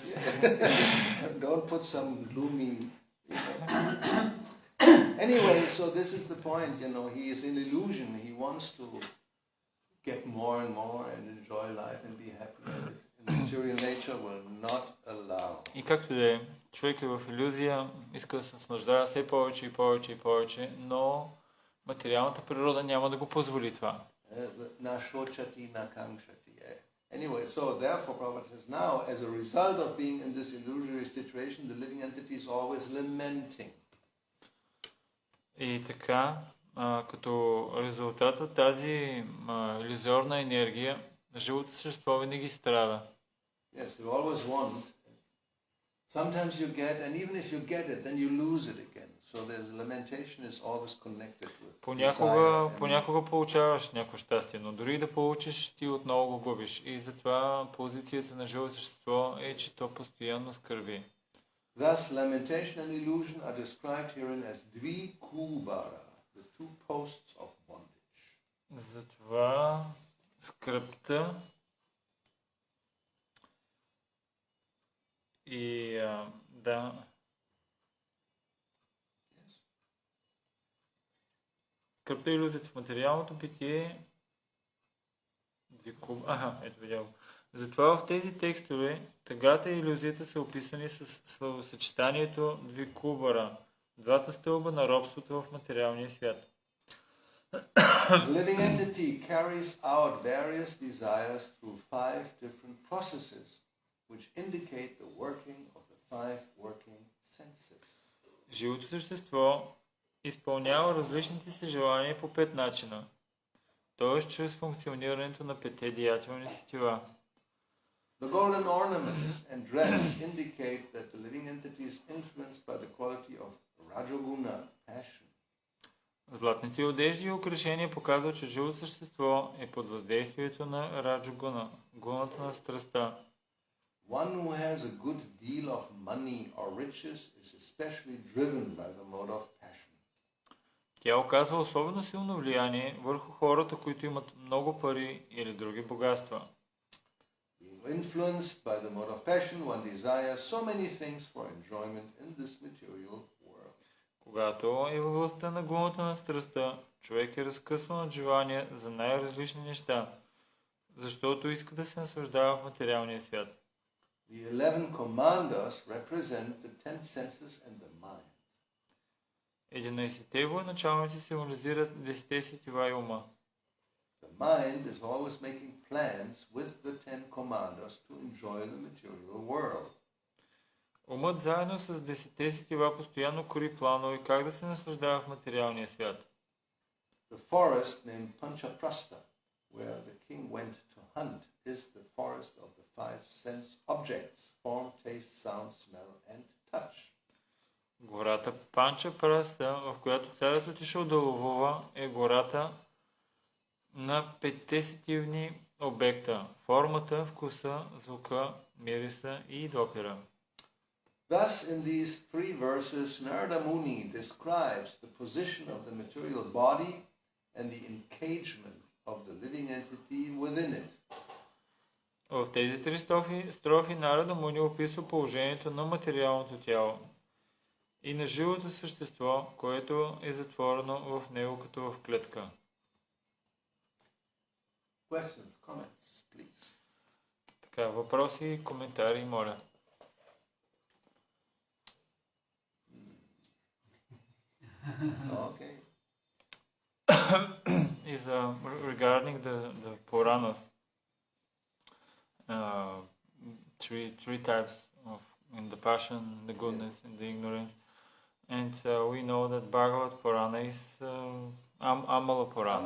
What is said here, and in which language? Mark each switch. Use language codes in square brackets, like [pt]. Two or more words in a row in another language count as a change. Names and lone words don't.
[en] Don't put some gloomy. Anyway, so this is the point. He is in illusion. He wants to get more and more and enjoy life and be happy. And material nature will not allow. [bg] И както да е, човек е в илюзия, иска да се наслаждава все повече и повече и повече, но материалната природа няма да го позволи това. [en] Anyway, so therefore Prabhupada says now, as a result of being in this illusory situation, the living entity is always lamenting. [bg] И така, като резултат от тази илюзорна енергия, живото същество винаги страда. [en] Yes, you always want. Sometimes you get, and even if you get it, then you lose it again. So the lamentation is always connected with [bg] Понякога получаваш някакво щастие, но дори да получиш, ти отново го губиш. И затова позицията на живото същество е, че то постоянно скърби. [en] Thus, lamentation and illusion are described herein as dvikubara, the two posts of bondage. [bg] Затова скръбта и скръбта и илюзията в материалното битие. Ето видял. Затова в тези текстове тъгата и илюзията са описани с словосъчетанието двикубара, двата стълба на робството в материалния свят. [en] The living entity carries out various desires through 5 different processes, which indicate the working of the 5 working senses. [bg] Живото същество изпълнява различните си желания по 5 начина, т.е. чрез функционирането на 5 деятелни сетива. [en] The golden ornaments and dress indicate that the living entity is influenced by the quality of rajoguna, passion. [bg] Златните одежди и украшения показват, че живото същество е под въздействието на раджогуна, гуната на страстта. [en] One who has a good deal of money or riches is especially driven by the mode of passion. [bg] Тя оказва особено силно влияние върху хората, които имат много пари или други богатства. [en] Being influenced by the mode of passion, one desires so many things for enjoyment in this material world. [bg] Когато е във властта на гуната на страстта, човек е разкъсван от желания за най-различни неща, защото иска да се наслаждава в материалния свят. [en] The 11 commandos represent the 10 senses and the mind. [bg] 11-те военачалници символизират 10 сетива и ума. [en] The mind is always making plans with the 10 commandos to enjoy the material world. [bg] Умът заедно с 10 сетива постоянно кори планове как да се наслаждава в материалния свят. [en] The forest named Panchaprastha, where the king went to hunt, is the forest of the 5 sense objects: form, taste, sound, smell, and touch. [bg] Гората Панча Праста, в която царят отишъл да ловува, е гората на 5 сетивни обекта, формата, вкуса, звука, мириса и допира. [en] Thus, in these 3 verses, Narada Muni describes the position of the material body and the engagement of the living entity within it. [bg] В тези 3 строфи Нарада Муни описва положението на материалното тяло и на живото същество, което е затворено в него като в клетка. [en] Questions, comments, please. [bg] Така, въпроси, коментари, моля. [en] Okay. Is regarding the Puranas, three types of in the passion, the goodness, and the ignorance, and we know that Bhagavad Purana is Amala Purana.